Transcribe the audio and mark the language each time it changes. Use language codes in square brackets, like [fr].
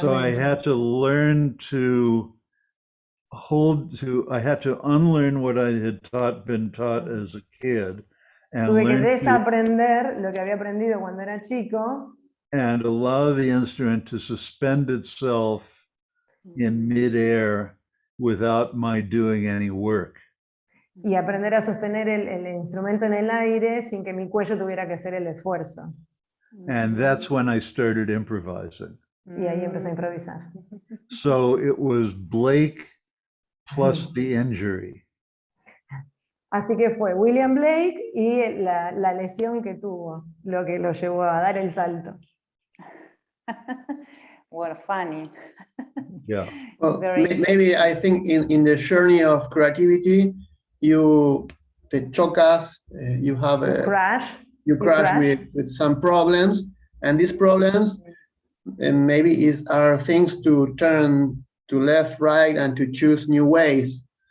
[en] So I had to learn to I had to unlearn what I had been taught as a kid. And [es] tuve que [en] learn [es] desaprender lo que había aprendido cuando era chico. [en] And allow the instrument to suspend itself in midair without my doing any work. [es] Y aprender a sostener el instrumento en el aire sin que mi cuello tuviera que hacer el esfuerzo. [en] And that's when I started improvising. [es] Y ahí empecé a improvisar. [en] So it was Blake plus the injury. [es] Así que fue William Blake y la lesión que tuvo, lo que lo llevó a dar el salto. [en] Well, funny. Yeah. Well, maybe I think in the journey of creativity, the chocas, you have a crash. You crash with some problems, and these problems maybe are things to turn to left, right, and to choose new ways.